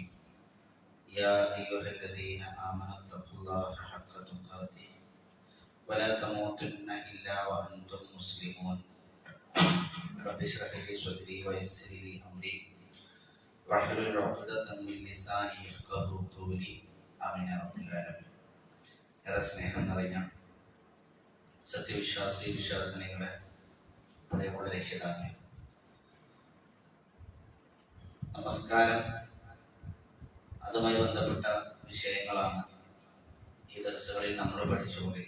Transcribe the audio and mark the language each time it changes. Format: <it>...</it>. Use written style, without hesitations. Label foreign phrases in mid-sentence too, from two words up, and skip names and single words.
<ar>يا أيها الذين آمنوا اتقوا الله حق تقاته ولا تموتن إلا وأنتم مسلمون. رب اشرح لي صدري ويسر لي أمري واحلل عقدة من لساني يفقهوا قولي. آمين يا رب العالمين.</ar> <ml>ഏറെ സ്നേഹം നിറഞ്ഞ വിശ്വാസിനികളെ, പ്രിയമുള്ള രക്ഷിതാക്കളെ, നമസ്കാരം അതുമായി ബന്ധപ്പെട്ട വിഷയങ്ങളാണ് ഈ ദർസുകളിൽ നമ്മൾ പഠിച്ചുകൊണ്ടിരിക്കുന്നത്.</ml>